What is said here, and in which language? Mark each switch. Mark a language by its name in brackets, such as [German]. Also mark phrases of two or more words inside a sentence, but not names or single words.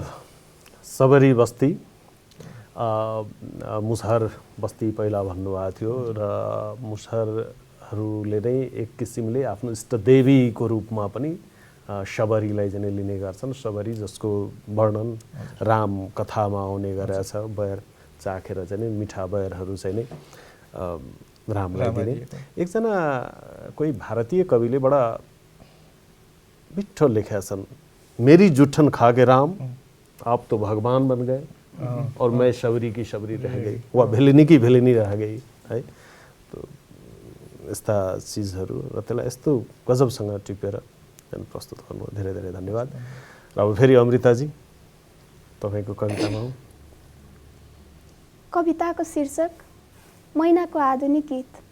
[Nepali] सबरी बस्ती, मुसहर बस्ती पहिला भन्नुभएको थियो र मुसहरहरूले नै एक किसिमले आफ्नो इष्टदेवीको रूपमा पनि शबरीलाई चाहिँ लिने गर्छन्। शबरी जसको वर्णन राम कथामा आउने गरेछ, बयर चाखेर चाहिँ मिठा बयरहरू चाहिँ नै रामलाई दिने। एकजना कोही भारतीय कविले बडा मिठो लेखेका छन्, [Hindi] मेरी जुठन खा के राम आप तो भगवान बन गए और मैं शबरी की शबरी रह गई, वा भेलिनी की भेलिनी रह गई है। [Nepali] तो यस्ता चिजहरू र त्यसलाई यस्तो गजबसँग टिपेर प्रस्तुत गर्नुभयो। धेरै धेरै धन्यवाद। र अब फेरि अमृताजी तपाईँको कवितामा हौँ। कविताको शीर्षक मैनाको आधुनिक गीत।